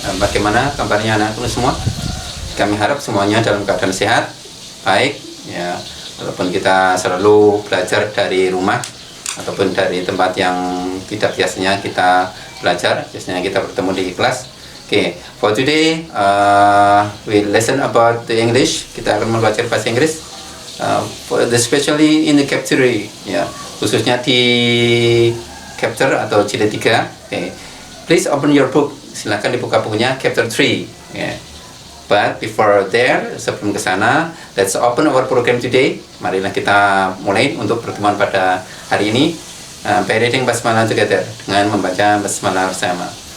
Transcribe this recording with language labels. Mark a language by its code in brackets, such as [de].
[id] Bagaimana kabarnya anak-anak semua? Kami harap semuanya dalam keadaan sehat, baik ya. Walaupun kita selalu belajar dari rumah ataupun dari tempat yang tidak biasanya kita belajar, biasanya kita bertemu di kelas. [en] Okay, for today we listen about the English. [id] Kita akan belajar bahasa Inggris, [en] especially in the chapter, [id] ya, khususnya di chapter atau jilid 3. [en] Okay, please open your book. [id] Silakan dibuka bukunya chapter 3. [en] Yeah. But before there, [id] sebelum ke sana, [en] let's open our program today. [id] Marilah kita mulai untuk pertemuan pada hari ini [en] by reading basmalah together, [id] dengan membaca basmalah bersama.